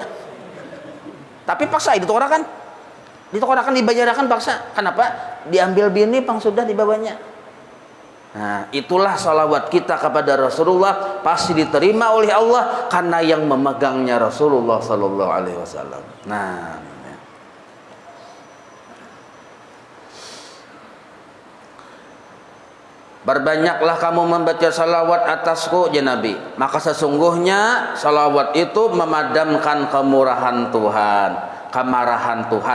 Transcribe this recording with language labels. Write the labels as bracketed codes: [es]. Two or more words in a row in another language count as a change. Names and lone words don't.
[id] Tapi paksa ditukarkan. Ditukarkan dibayarkan paksa. Kenapa? Diambil bini pang sudah dibawanya. Nah, itulah salawat kita kepada Rasulullah pasti diterima oleh Allah karena yang memegangnya Rasulullah Sallallahu Alaihi Wasallam. Nah, berbanyaklah kamu membaca salawat atasku ya Nabi, maka sesungguhnya salawat itu memadamkan kemurahan Tuhan, kemarahan Tuhan.